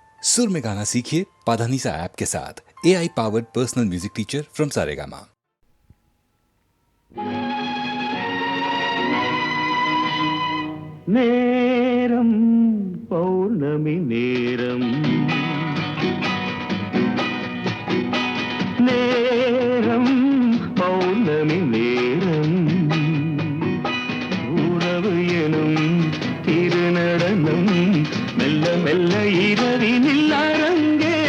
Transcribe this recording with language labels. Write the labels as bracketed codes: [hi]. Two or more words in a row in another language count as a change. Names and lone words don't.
[hi] सुर में गाना सीखिए पाधानीसा ऐप के साथ। [en] AI powered personal music teacher from Saregama. [ta] நேரம் பௌர்ணமி நேரம், நேரம் பௌர்ணமி நேரம், உறவு எனும் திருநடனம் மெல்ல மெல்ல இரவினில் அரங்கேறும்.